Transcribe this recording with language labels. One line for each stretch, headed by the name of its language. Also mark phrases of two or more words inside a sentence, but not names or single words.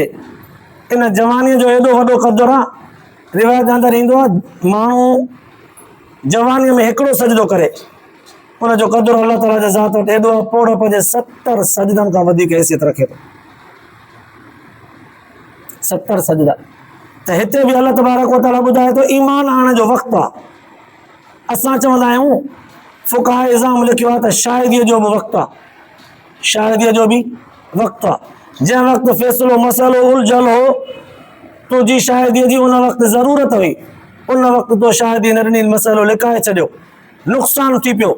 Sindhi: इन जवानीअ जो एॾो वॾो क़दुरु आहे, रिवायत जे अंदरि ईंदो आहे, माण्हू जवानीअ में हिकिड़ो सजदो करे, उनजो क़दुरु अल्लाह ताला जे ज़ात वटि एॾो आहे, पोड़प जे 70 सजदनि खां वधीक हैसियत रखे थो। 70 सजदा। त हिते बि अल्लाह तबारक व तआला ॿुधाए थो, ईमान आणण जो वक़्तु आहे। असां चवंदा आहियूं, फ़ुक़हा इज़ाम लिखियो आहे त शाहिदीअ जो बि वक़्तु आहे, शाहिदीअ जो बि वक़्तु आहे। जंहिं वक़्तु फ़ैसिलो मसइलो उलझल हो, तुंहिंजी शाहिदीअ जी उन वक़्तु ज़रूरत हुई, उन वक़्तु तो शाहिदी न ॾिनी, मसइलो लिकाए छॾियो, नुक़सानु थी पियो।